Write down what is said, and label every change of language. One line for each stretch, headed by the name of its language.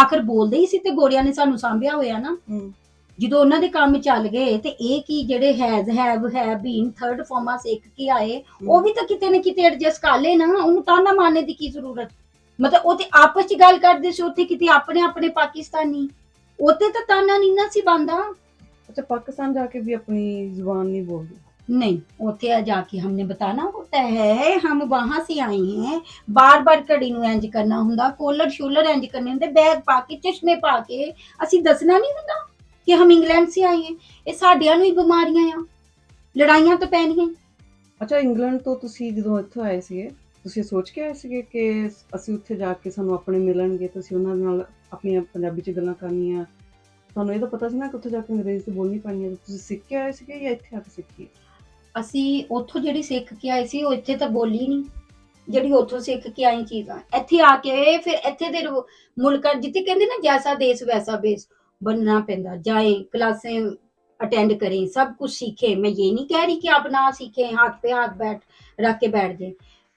Punjabi: ਆਖਰ ਬੋਲਦੇ ਹੀ ਸੀ ਤੇ ਗੋਰਿਆਂ ਨੇ ਸਾਨੂੰ ਸਾਂਭਿਆ ਹੋਇਆ ਨਾ। ਜਦੋਂ ਉਹਨਾਂ ਦੇ ਕੰਮ ਚੱਲ ਗਏ ਤੇ ਇਹ ਕੀ ਜਿਹੜੇ ਹੈਵ ਬੀਨ ਥਰਡ ਫਾਰਮਾਂ ਸਿੱਖ ਕੇ ਆਏ, ਉਹ ਵੀ ਤਾਂ ਕਿਤੇ ਨਾ ਕਿਤੇ ਐਡਜਸਟ ਕਰ ਲੈ ਨਾ। ਉਹਨੂੰ ਤਾਨਾ ਮਾਰਨੇ ਦੀ ਕੀ ਜ਼ਰੂਰਤ? ਮਤਲਬ ਉਹ ਤੇ ਆਪਸ ਚ ਗੱਲ ਕਰਦੇ ਸੀ, ਉੱਥੇ ਕਿਤੇ ਆਪਣੇ ਪਾਕਿਸਤਾਨੀ, ਉੱਥੇ ਤਾਂ ਤਾਨਾ ਨਹੀਂ ਨਾ ਸੀ ਬੰਦਾ।
Hindi: अच्छा, पाकिस्तान जाके भी अपनी जुबान नहीं बोलती? नहीं, ਉੱਥੇ जाके हमने बताना होता है, हम वहां से आए हैं।
Punjabi: बार बार घड़ी ਨੂੰ ਇੰਜ ਕਰਨਾ ਹੁੰਦਾ, ਕੋਲਰ ਸ਼ੋਲਰ ਇੰਜ ਕਰਨੇ ਹੁੰਦੇ, ਬੈਗ ਪਾ ਕੇ, ਚਸ਼ਮੇ ਪਾ ਕੇ, ਅਸੀਂ ਦੱਸਣਾ ਨਹੀਂ ਹੁੰਦਾ ਕਿ
Hindi: ਹਮ ਇੰਗਲੈਂਡ ਸੇ ਆਏ हैं।
Punjabi: ਇਹ ਸਾਡਿਆਂ ਨੂੰ ਹੀ ਬਿਮਾਰੀਆਂ ਆ, ਲੜਾਈਆਂ ਤਾਂ ਪੈਣੀਆਂ। ਅੱਛਾ, ਇੰਗਲੈਂਡ ਤੋਂ ਤੁਸੀਂ ਜਦੋਂ ਇੱਥੋਂ ਆਏ ਸੀਗੇ, ਤੁਸੀਂ ਸੋਚ ਕੇ ਆਏ ਸੀਗੇ ਕਿ ਅਸੀਂ ਉੱਥੇ ਜਾ ਕੇ ਸਾਨੂੰ ਆਪਣੇ ਮਿਲਣਗੇ, ਤੁਸੀਂ ਉਹਨਾਂ ਨਾਲ ਆਪਣੀਆਂ ਪੰਜਾਬੀ 'ਚ ਗੱਲਾਂ ਕਰਨੀਆਂ? ਤੁਹਾਨੂੰ ਇਹ ਤਾਂ ਪਤਾ ਸੀ ਨਾ ਕਿ ਉੱਥੇ ਜਾ ਕੇ ਅੰਗਰੇਜ਼ੀ ਤੇ ਬੋਲਣੀ ਪੈਣੀ ਹੈ? ਤੁਸੀਂ ਸਿੱਖ ਕੇ ਆਏ ਸੀਗੇ ਜਾਂ ਇੱਥੇ ਆ ਕੇ ਸਿੱਖੀ? ਅਸੀਂ ਉੱਥੋਂ ਜਿਹੜੀ ਸਿੱਖ ਕੇ ਆਏ ਸੀ ਉਹ ਇੱਥੇ ਤਾਂ ਬੋਲੀ ਨਹੀਂ। ਜਿਹੜੀ ਉੱਥੋਂ ਸਿੱਖ ਕੇ ਆਈ ਚੀਜ਼ਾਂ ਇੱਥੇ ਆ ਕੇ, ਫਿਰ ਇੱਥੇ ਦੇ ਮੁਲਕਾਂ ਜਿੱਥੇ ਕਹਿੰਦੇ ਨਾ ਜੈਸਾ ਦੇਸ਼ ਵੈਸਾ ਬੇਸ बनना पैंदा।
Hindi: जाए क्लासें अटेंड करें, सब कुछ सीखे। मैं ये नहीं कह रही कि आप ना सीखे, हाथ पे हाथ रख के बैठ जाए।